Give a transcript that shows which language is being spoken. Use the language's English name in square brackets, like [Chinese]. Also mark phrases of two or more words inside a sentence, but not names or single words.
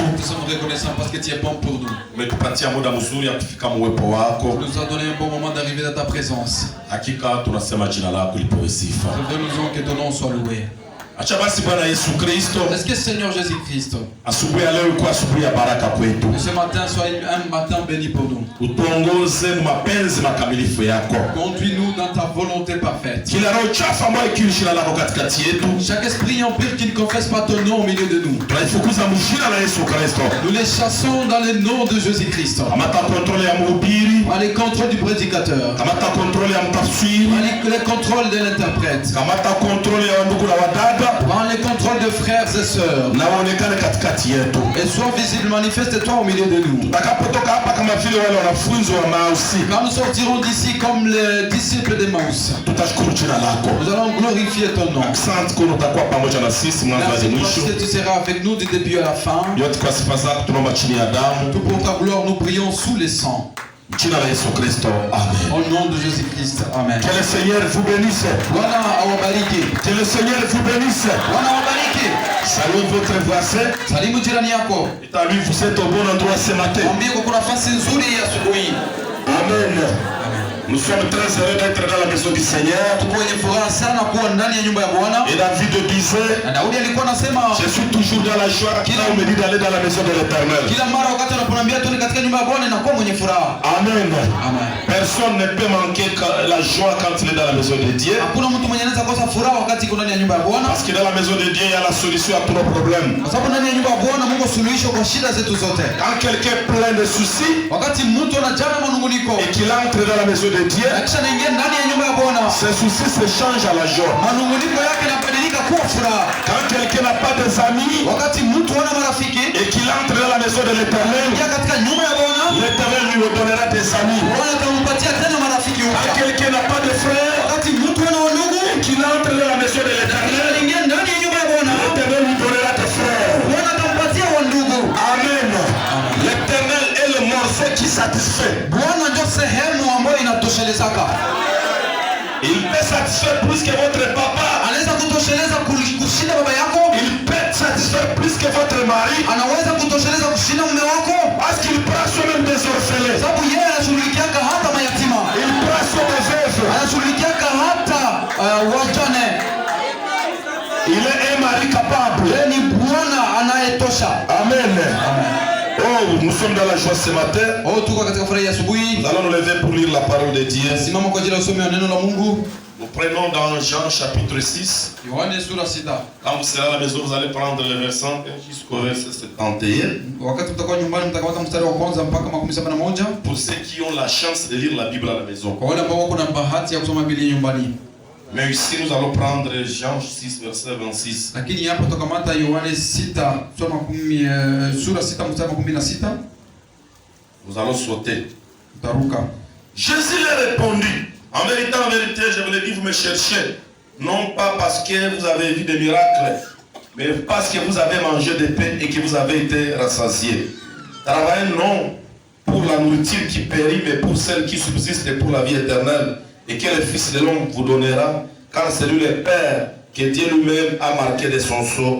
[French] nous sommes reconnaissants parce que tu es bon pour nous. [Swahili] Umetupatia muda mzuri ya kufika uwepo wako. [French] Tu nous as donné un bon moment d'arriver dans ta présence. [Swahili] Hakika tunasema jina lako lipewe sifa. [French] Nous que ton nom soit loué. [Swahili] Acha basi Bwana Yesu Kristo, [French] Est-ce que Seigneur Jésus-Christ, [Swahili] asubuhi ya leo ilikuwa asubuhi ya baraka kwetu. [French] que ce matin soit un matin béni pour nous. [Swahili] Utuongoze mapenzi makamilifu yako. [French] Conduis-nous dans ta volonté parfaite. [Swahili] Kila roho chafu ambayo ikiishi jina lako katikati yetu, [French] Chaque esprit impur qui ne confesse pas ton nom au milieu de nous, [Swahili] tunaifukuza mjina la Yesu Kristo. [French] nous les chassons dans le nom de Jésus-Christ. [Swahili] Kamata kontrole ya mhubiri, [French] Par les contrôles du prédicateur, [Swahili] kamata kontrole ya mtafsiri, [French] par les contrôles de l'interprète, [Swahili] kamata kontrole ya ndugu na wadada, [French] par les contrôles de frères et sœurs, [Swahili] na waonekane katikati yetu. [French] et sois visible, manifeste-toi au milieu de nous. [Swahili] Tutakapotoka hapa kama vile wale wanafunzi wa Emausi, [French] Quand nous sortirons d'ici comme les disciples d'Emmaüs, [Swahili] tutashukuru jina lako. [French] nous allons glorifier ton nom. [Swahili] Asante kwa utakuwa pamoja na sisi mwanzo hadi [French] Merci parce [Swahili] mwisho. [French] que tu seras avec nous du début à la fin. [Swahili] Yote kwa sifa zako tunaomba chini ya damu. [French] Tout pour ta gloire, nous prions sous les sangs. [Swahili] Jina la Yesu Kristo. Amen. [French] Au nom de Jésus-Christ. Amen. Que le Seigneur vous bénisse. [Swahili] Bwana awabariki. [French] Que le Seigneur vous bénisse. [Swahili] Bwana awabariki. [French] Salut votre voisin. [Swahili] Salimu jirani yako. [French] Et à lui, vous êtes au bon endroit ce matin. [Swahili] Mwambie kwa kuna nafasi nzuri ya asubuhi. Amen. [French] Nous sommes très heureux d'être dans la maison du Seigneur. [Swahili] Tuko wenye furaha sana kuwa ndani ya nyumba ya Bwana. [French] Et David disait, [Swahili] Na Daudi alikuwa anasema [French] je suis toujours dans la joie quand on me dit d'aller dans la maison de l'Éternel. [Swahili] kila mara wakati anaponiambia tuende katika nyumba ya Bwana inakuwa mwenye furaha. Amen. Amen. [French] Personne ne peut manquer la joie quand il est dans la maison de Dieu. [Swahili] Hakuna mtu mwenye anaweza kosa furaha wakati yuko ndani ya nyumba ya Bwana. [French] Parce que dans la maison de Dieu, il y a la solution à tous nos problèmes. [Swahili] Kwa sababu ndani ya nyumba ya Bwana Mungu suluhisho kwa shida zetu zote. [French] Quand quelqu'un est plein de soucis [Swahili] Wakati mtu anajaa manunguniko [French] et qu'il entre dans la maison de Dieu, [Swahili] akisha naingia ndani ya nyumba ya Bwana, [French] ses soucis se changent à la joie. [Swahili] manunguniko yake yanabadilika kuwa furaha. [French] Quand quelqu'un n'a pas des amis [Swahili] Wakati mtu hana marafiki [French] et qu'il entre dans la maison de l'Éternel, [Swahili] ingia katika nyumba ya Bwana, [French] l'Éternel lui donnera des amis. [Swahili] Bwana atampatia tena marafiki [French] Quand [Swahili] upya. [French] quelqu'un n'a pas de frères [Swahili] Wakati mtu hana wandugu [French] et qu'il entre dans la maison de l'Éternel, [Swahili] ingia ndani ya nyumba ya Bwana, [French] l'Éternel lui donnera des frères. [Swahili] Bwana atampatia wandugu. Amen. [French] L'Éternel est le morceau qui satisfait. [Swahili] Bwana ndio sehemu ambayo inatoshelezaka. [French] Il peut satisfaire plus que votre papa. [Swahili] Anaweza kutosheleza kushinda baba yako, [French] Il peut satisfaire plus que votre mari. [Swahili] anaweza kutosheleza kushinda mume wako, [French] Parce qu'il prend soin des orphelins. [Swahili] sababu yeye anashughulikiaka hata mayatima, [French] Il prend soin des veuves. [Swahili] anashughulikiaka hata wajane. [French] Il est un mari capable. [Swahili] Yeye ni Bwana anayetosha. Amen. [French] Oh, nous sommes dans la joie ce matin. [Swahili] Oh, tuko katika furaha ya asubuhi. [French] Nous allons nous lever pour lire la parole de Dieu. [Swahili] Simama kwa ajili ya usomi wa neno la Mungu. [French] Nous prenons dans Jean chapitre 6. [Swahili] Yohane sura 6. [French] Quand vous serez à la maison, vous allez prendre le verset 1 jusqu'au verset 71. [Swahili] Wakati mtakuwa nyumbani mtakamata mstari wa kwanza mpaka 71. [French] Pour ceux qui ont la chance de lire la Bible à la maison. [Swahili] Kwa wale ambao wako na bahati ya kusoma Biblia nyumbani. [French] Mais ici, nous allons prendre Jean 6, verset 26. [Swahili] Lakini hapo tutakamata Yohane 6 sura 6 mstari wa 16. [French] Nous allons sauter. [Swahili] Taruka. [French] Jésus leur répondit, en vérité, je vous le dis, vous me cherchez, non pas parce que vous avez vu des miracles, mais parce que vous avez mangé des pains et que vous avez été rassasiés. Travaillez non pour la nourriture qui périt, mais pour celle qui subsiste et pour la vie éternelle, et que le Fils de l'homme vous donnera, car c'est lui le Père que Dieu lui-même a marqué de son sceau.